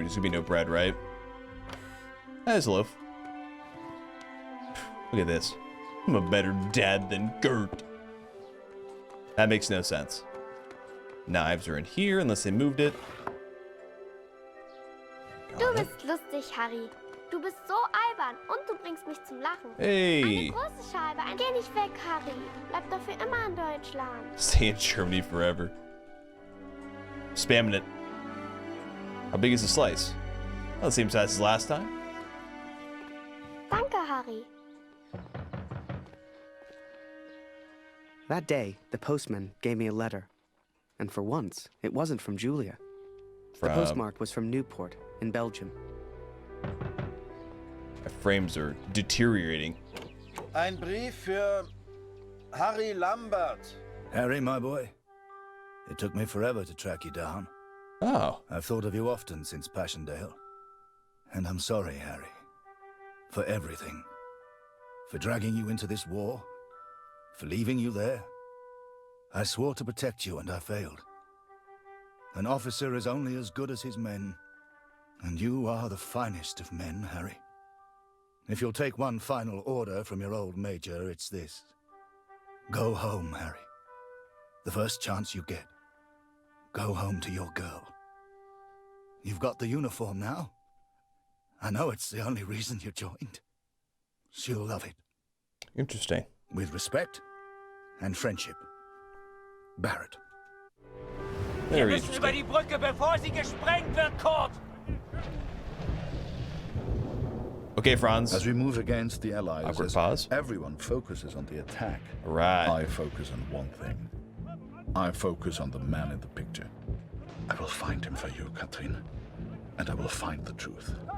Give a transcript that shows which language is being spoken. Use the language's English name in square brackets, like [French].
[English] There's gonna be no bread, right? There's a loaf. Look at this. I'm a better dad than Gert. That makes no sense. Knives are in here, unless they moved it. [German] Du bist lustig, Harry. Du bist so albern und du bringst mich zum Lachen. [English] Hey. [German] Eine große Scheibe. Geh nicht weg, Harry. Bleib doch für immer in Deutschland. [English] Stay in Germany forever. Spamming it. How big is the slice? Well, the same size as last time. [German] Danke, Harry. [English] That day, the postman gave me a letter. And for once, it wasn't from Julia. The postmark was from Newport, in Belgium. My frames are deteriorating. [German] Ein Brief für Harry Lambert. [English] Harry, my boy. It took me forever to track you down. Oh. I've thought of you often since Passchendaele. And I'm sorry, Harry. For everything. For dragging you into this war. For leaving you there. I swore to protect you and I failed. An officer is only as good as his men. And you are the finest of men, Harry. If you'll take one final order from your old major, it's this. Go home, Harry. The first chance you get. Go home to your girl. You've got the uniform now. I know it's the only reason you joined. She'll love it. Interesting. With respect and friendship. Barrett. [German] Wir müssen über die Brücke, bevor sie gesprengt wird, Kurt! [English] Okay, Franz. As we move against the Allies, Awkward pause. Everyone focuses on the attack. Right. I focus on one thing. I focus on the man in the picture. I will find him for you, Katrin. And I will find the truth.